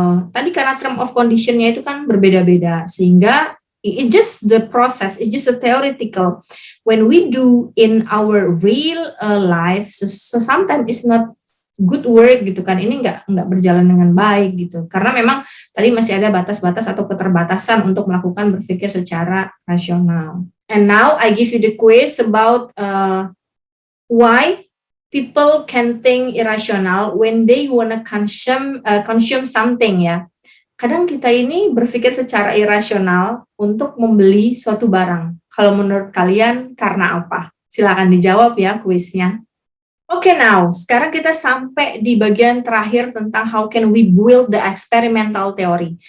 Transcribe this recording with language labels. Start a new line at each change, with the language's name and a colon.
English: Tadi karena term of condition-nya
Indonesian: itu kan berbeda-beda, sehingga
English: it just the process, it's just a theoretical. When we do in our real life, so sometimes it's not good work
Indonesian: gitu kan, ini nggak berjalan dengan baik gitu, karena memang tadi masih ada batas-batas atau keterbatasan untuk melakukan berpikir secara rasional.
English: And now I give you the quiz about why people can think irrational when they wanna consume something ya.
Indonesian: Kadang kita ini berpikir secara irasional untuk membeli suatu barang. Kalau menurut kalian karena apa? Silakan dijawab ya kuisnya. Oke, now, sekarang kita sampai di bagian terakhir tentang
English: how can we build the experimental theory.